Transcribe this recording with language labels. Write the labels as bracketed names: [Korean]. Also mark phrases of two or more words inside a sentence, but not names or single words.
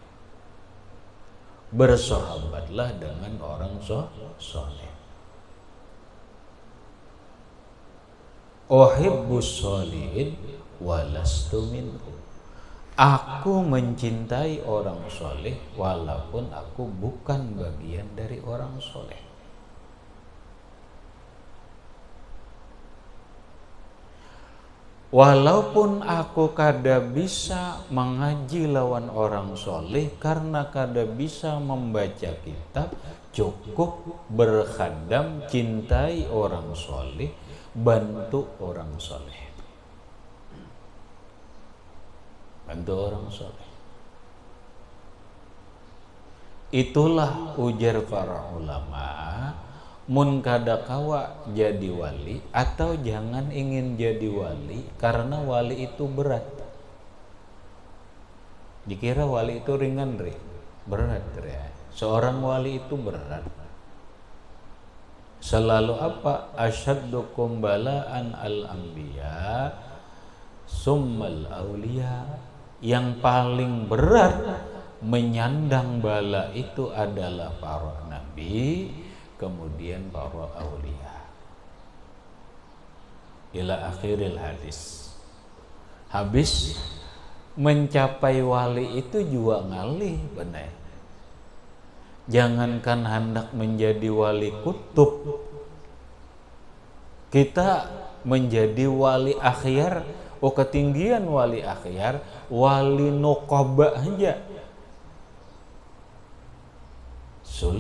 [Indonesian] Bersahabatlah dengan orang soleh. [Arabic] Uhibbus sholihin walastu minhum. [Indonesian] Aku mencintai orang soleh walaupun aku bukan bagian dari orang soleh. [Banjar] Walaupun aku kada bisa mengaji lawan orang soleh karena kada bisa membaca kitab, cukup berkhadam, cintai orang soleh, bantu orang soleh. [Indonesian] Bantu orang soleh. [Banjar] Itulah ujar para ulama, mun kada kawa jadi wali atau jangan ingin jadi wali karena wali itu berat. [Indonesian] Dikira wali itu ringan, berat ya. Seorang wali itu berat. Selalu apa? [Arabic] Asyaddukum bala'an al-anbiya summal awliya. [Indonesian] Yang paling berat menyandang bala itu adalah para nabi, kemudian para aulia. [Arabic] Ila akhiril hadis. [Banjar] Habis mencapai wali itu juga ngalih benar. [Indonesian] Jangankan hendak menjadi wali kutub, kita menjadi wali akhyar, ketinggian wali akhyar, wali nuqaba aja sulit.